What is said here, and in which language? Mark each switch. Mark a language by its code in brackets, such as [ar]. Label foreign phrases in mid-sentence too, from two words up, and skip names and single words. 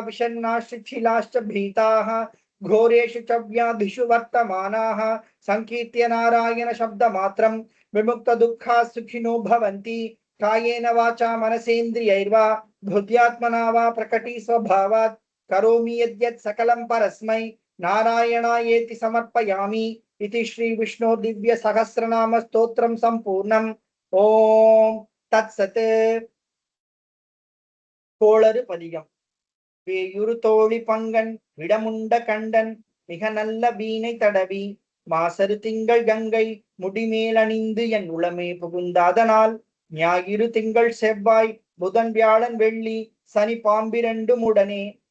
[sa] विषण्णाश्च शिथिलाश्च भीताः घोरेषु च व्याधिषु वर्तमानाः संकीर्त्य नारायण शब्दमात्रं विमुक्त दुःखा सुखिनो भवन्ति कायेन वाचा मनसेन्द्रियैर्वा बुद्ध्यात्मना वा प्रकटी स्वभावात् करोमि यद्यत् सकलं परस्मै नारायणायेति समर्पयामि इति श्री विष्णु दिव्य सहस्रनाम स्तोत्रम संपूर्णम ओम तत्सत् [ta] கோளறு பதிகம் வேயுறு தோழி பங்கன் விடமுண்ட கண்டன் மிக நல்ல வீணை தடவி மாசரு திங்கள் கங்கை முடிமேல் அணிந்து என் உளமே புகுந்தாதனால் ஞாயிறு திங்கள் செவ்வாய் புதன் வியாழன் வெள்ளி சனி பாம்பிரண்டும் உடனே